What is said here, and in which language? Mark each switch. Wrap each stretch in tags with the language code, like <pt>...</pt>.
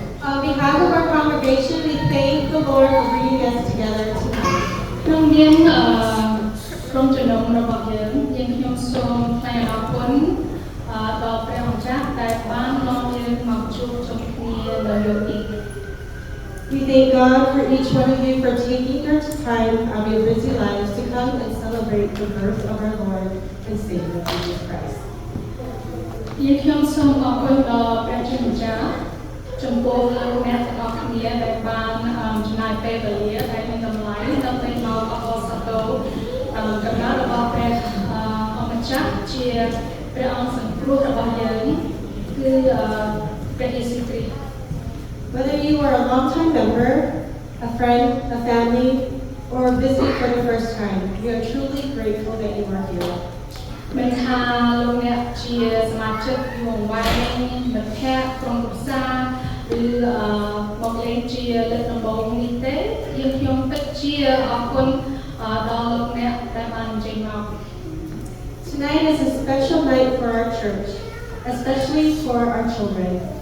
<en>On behalf of our congregation, we thank the Lord for bringing us together tonight.</en> <km>ក្នុងនាមក្រុមជំនុំរបស់យើងខ្ញុំសូមថ្លែងអរគុណដល់ព្រះម្ចាស់ដែលបាននាំយើងមកជួបជុំគ្នានៅយប់នេះ</km> <en>We thank God for each one of you for taking your time out of your busy lives to come and celebrate the birth of our Lord and Savior Jesus Christ.</en> <km>ខ្ញុំសូមអរគុណដល់ព្រះជាម្ចាស់ចំពោះលោកអ្នកទាំងអស់គ្នាដែលបានចំណាយពេលវេលាដែលមានតម្លៃដើម្បីមកអបអរសាទរកំណើតរបស់ព្រះអម្ចាស់ជាព្រះអង្គសង្គ្រោះរបស់យើងគឺព្រះយេស៊ូវគ្រីស្ទ</km> <en>Whether you are a long-time member, a friend, a family, or visiting for the first time, we are truly grateful that you are here.</en> <km>មិនថាលោកអ្នកជាសមាជិកយូរអង្វែងមិត្តភ័ក្តិក្រុមគ្រួសារឬមកលេងជាលើកដំបូងនេះទេខ្ញុំពិតជាអរគុណដល់លោកអ្នកដែលបានអញ្ជើញមក</km> <en>Tonight is a special night for our church, especially for our children.</en>